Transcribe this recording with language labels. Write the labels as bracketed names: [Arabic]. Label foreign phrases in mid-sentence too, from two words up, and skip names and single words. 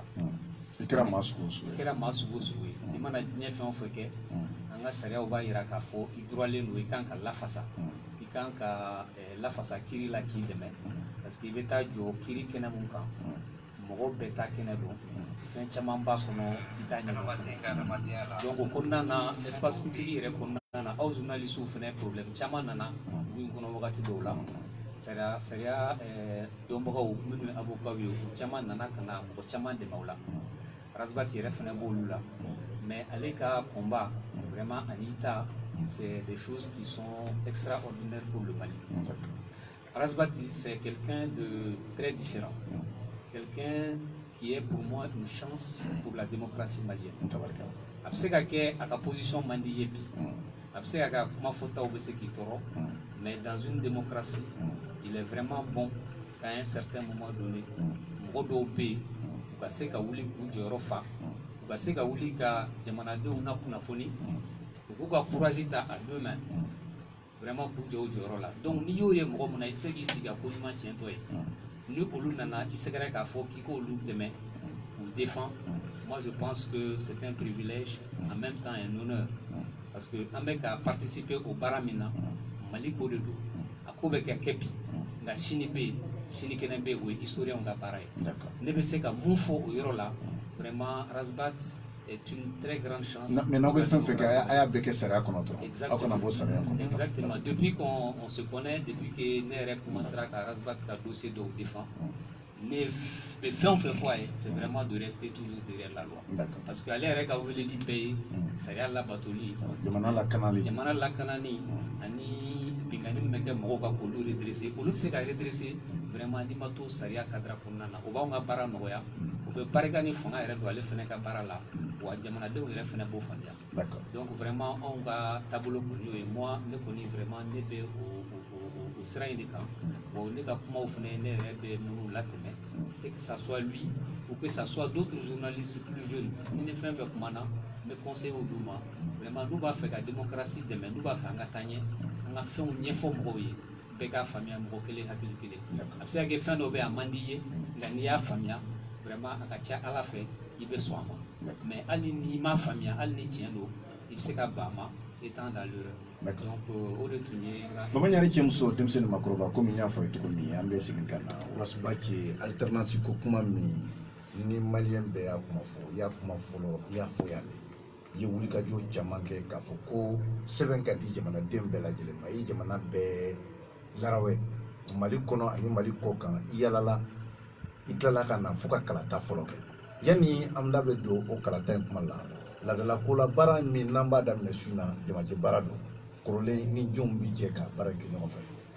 [Bambara] i kɛra maa sugu o sugu ye i mana diɲɛ fɛn o fɛn kɛ an ka sariyaw b'a yira k'a fɔ i droitlen don i kan ka lafasa i kan ka lafasa kiri la k'i dɛmɛ [French] parce que [Bambara] i bɛ taa jɔ kiri kɛnɛ mun kan mɔgɔw bɛɛ ta kɛnɛ don fɛn caman b'a kɔnɔ i t'a ɲɛdɔn donc o kɔnɔna na [French] espace public [Bambara] yɛrɛ kɔnɔna na aw journalistes fana problème caman nana dugu in kɔnɔ wagati dɔw la sariya dɔnbagaw minnu ye avocat ye o caman nana ka na mɔgɔ caman dɛmɛ o la Razbati yɛrɛ fana b'olu la mais ale ka [French] combat vraiment [Bambara] ani ta [French] c'est des choses qui sont extraordinaires pour le Mali. Razbati c'est quelqu'un de très différent. Quelqu'un qui est pour moi une chance pour la démocratie malienne. [Bambara] A bɛ se ka kɛ a ka position man di ye bi a bɛ se ka kuma fɔtaw bɛ se k'i tɔɔrɔ [French] mais dans une démocratie il est vraiment bon qu'à un certain moment donné [Bambara] mɔgɔ dɔw bɛ yen u ka se ka wuli k'u jɔyɔrɔ fa u ka se ka wuli ka jamanadenw na kunnafoni u k'u ka courage ta [French] à deux mains vraiment [Bambara] k'u jɔ o jɔyɔrɔ la donc n'i y'o ye mɔgɔ min na i tɛ se k'i sigi ka ko ɲuman tiɲɛtɔ ye ni olu nana i sɛgɛrɛ k'a fɔ k'i k'olu dɛmɛ k'u défend. [French] Moi je pense que c'est un privilège en même temps un honneur parce que [Bambara] an bɛ ka [French] participer au [Bambara] baara min na Mali ko de do a ko bɛ kɛ bi nka sini bɛ yen sini kɛnɛ bɛ yen o ye historienw ka baara ye ne bɛ se ka mun fɔ o yɔrɔ la [French] vraiment Razbat est une très grande chance. [Bambara] Mais n'aw bɛ fɛn fɛn kɛ a y'a bɛɛ kɛ sariya kɔnɔ dɔrɔn aw kana bɔ sariya kɔnɔ. [French] Exactement depuis qu'on se connaît depuis que [Bambara] ne yɛrɛ commencera ka Razbat ka dossier dɔw défend ne bɛ fɛn o fɛn fɔ a ye [French] c'est vraiment de rester toujours derrière la loi parce que [Bambara] ale yɛrɛ ka weleli bɛɛ ye sariya labatoli jamana lakanani ani bingani min bɛ kɛ mɔgɔw ka k'olu redresser olu tɛ se ka redresser vraiment n'i ma to sariya cadre kɔnɔna na o b'anw ka baara nɔgɔya o bɛ barika ni fanga yɛrɛ don ale fana ka baara la wa jamanadenw yɛrɛ fana b'o faamuya [French] donc vraiment [Bambara] anw ka taabolo kɔni y'o ye moi ne kɔni vraiment ne bɛ o sira in de kan bon ne ka kumaw fana ne yɛrɛ bɛ minnu latɛmɛ [French] et que ça soit lui ou que ça soit d'autres journalistes plus jeunes [Bambara] ni ne fɛn fɛn kuma na n bɛ conseil olu ma vraiment n'u b'a fɛ ka démocratie dɛmɛ n'u b'a fɛ an ka taa ɲɛ an ka fɛnw ɲɛfɔ mɔgɔw ye bɛɛ k'a faamuya mɔgɔ kelen hakili kelen a bɛ se ka kɛ fɛn dɔ bɛ a man di ye nka n'i y'a faamuya vraiment a ka ca Ala fɛ i bɛ sɔn a ma mais hali n'i m'a faamuya hali ni tiɲɛ don i bɛ se ka ban a ma [French] étant dans l'erreur. [Bambara] Donc o de tun ye Bamanɲari cɛmuso denmisɛnnin makɔrɔba komi n y'a fɔ ye cogo min an bɛ segin ka na Razbati alternance ko kuma min ni maliyɛn bɛɛ y'a kuma fɔ i y'a kuma fɔlɔ i y'a fɔ yan de i ye wulikajɔ caman kɛ k'a fɔ ko sɛbɛn ka di jamanaden bɛɛ lajɛlen ma i ye jamana bɛɛ larawɛ Mali kɔnɔ ani Mali kɔ kan i yalala i tilala ka na fo ka kalata fɔlɔ kɛ yanni an da bɛ don o kalata in kuma la ladala ko la baara min n'an b'a daminɛ su in na jamajɛ baara don kɔrɔlen ni jɔnw bi jɛ ka baara kɛ ɲɔgɔn fɛ.